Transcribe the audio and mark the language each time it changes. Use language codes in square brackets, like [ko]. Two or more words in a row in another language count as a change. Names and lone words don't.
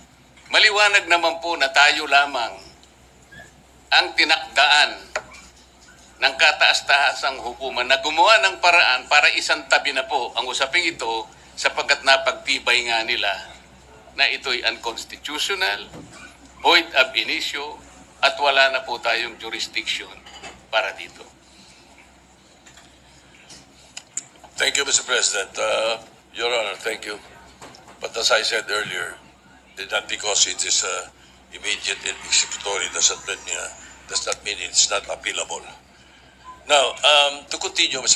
[tl] Maliwanag naman po na tayo lamang ang tinakdaan ng kataas-taasang hukuman na gumawa ng paraan para isantabi na po ang usaping ito sapagkat napagtibay nga nila na ito'y unconstitutional, [la] void ab initio, [tl] at wala na po tayong jurisdiction para dito. [en] Thank you, Mr. President. Your Honor, thank you. But as I said earlier, that because it is immediate and executory does not mean it's not appealable. Now, to continue, Mr.